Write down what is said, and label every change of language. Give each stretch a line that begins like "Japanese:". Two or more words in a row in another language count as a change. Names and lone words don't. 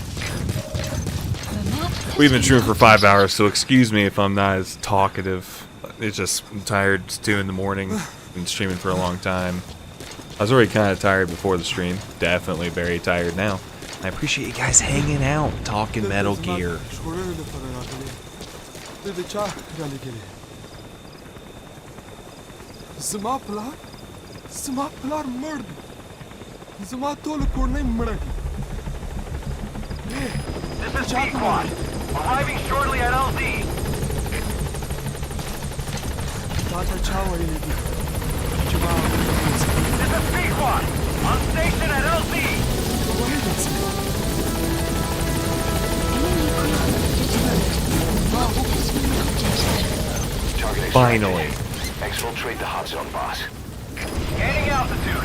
English: We've been streaming for 5 hours, so excuse me if I'm not as talkative. It's just, I'm tired. It's 2 in the morning. Been streaming for a long time. I was already kind of tired before the stream. Definitely very tired now. I appreciate you guys hanging out, talking Metal Gear.
Pashto: زما پلار مرد زما ټول کورنۍ مړه
English: This is P-Quad. Arriving shortly at LZ.
Pashto: تاته چا ویلي دي چې ما
English: This is P-Quad. On station at LZ. Finally. Exfiltrate the hot zone, boss. Gaining altitude.